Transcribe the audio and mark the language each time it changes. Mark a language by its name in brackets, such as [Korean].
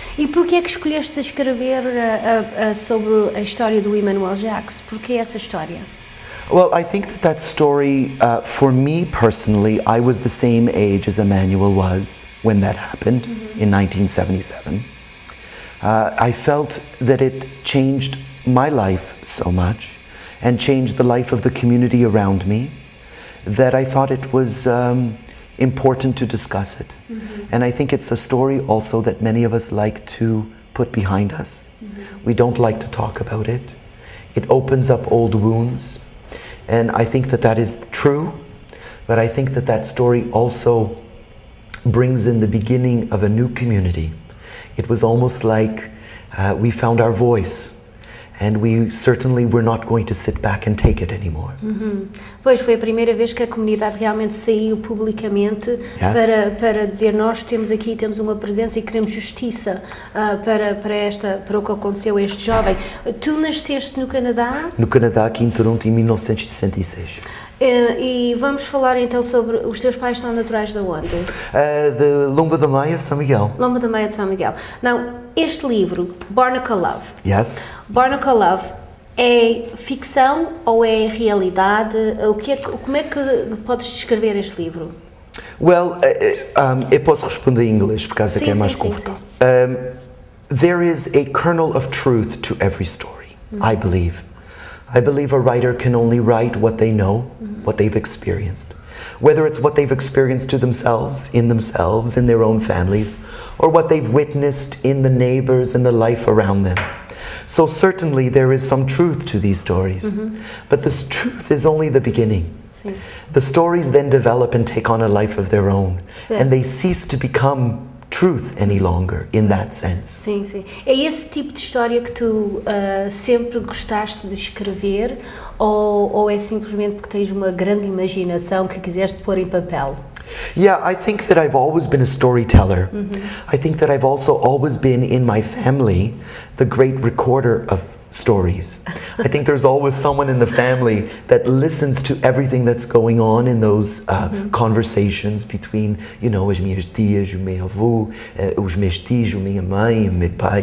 [Portuguese] E porquê é que escolheste escrever sobre a história do Emmanuel Jacques? Porquê essa história? Well, I think that story, for me personally, I was the same age as Emmanuel was when that happened in 1977. I felt that it changed my life so much and changed the life of the community around me that I thought it was important to discuss it. And I think it's a story also that many of us like to put behind us. We don't like to talk about it. It opens up old wounds. And I think that is true, but I think that story also brings in the beginning of a new community. It was almost like we found our voice, and we certainly were not going to sit back and take it anymore. Pois, foi a primeira vez que a comunidade realmente saiu publicamente para dizer nós temos uma presença e queremos justiça para o que aconteceu a este jovem. Tu nasceste no Canadá? No Canadá, aqui em Toronto, em 1966. E vamos falar então sobre os teus pais são naturais de onde? De Lomba da Maia, São Miguel. Lomba da Maia de São Miguel. Não, este livro, Barnacle Love. [English] Yes. Barnacle [Portuguese] Love é ficção ou é realidade? Como é que podes descrever este livro? Well, eu posso responder em inglês, por causa que é mais confortável. [English] There is a kernel of truth to every story, I believe. I believe a writer can only write what they know, what they've experienced. Whether it's what they've experienced to themselves, in their own families, or what they've witnessed in the neighbors and the life around them. So certainly there is some truth to these stories, but this truth is only the beginning. [Portuguese] Sim. [English] The stories then develop and take on a life of their own, and they cease to become truth any longer in that sense. [Portuguese] Sim, sim. É esse tipo de história que tu sempre gostaste de escrever ou é simplesmente porque tens uma grande imaginação que quiseste pôr em papel? [English] Yeah, I think that I've always been a storyteller. I think that I've also always been in my family the great recorder of stories. I think there's always someone in the family that listens to everything that's going on in those conversations between, you know, [Portuguese] as minhas tias, o meu avô, os meus tios, a minha mãe, o meu pai.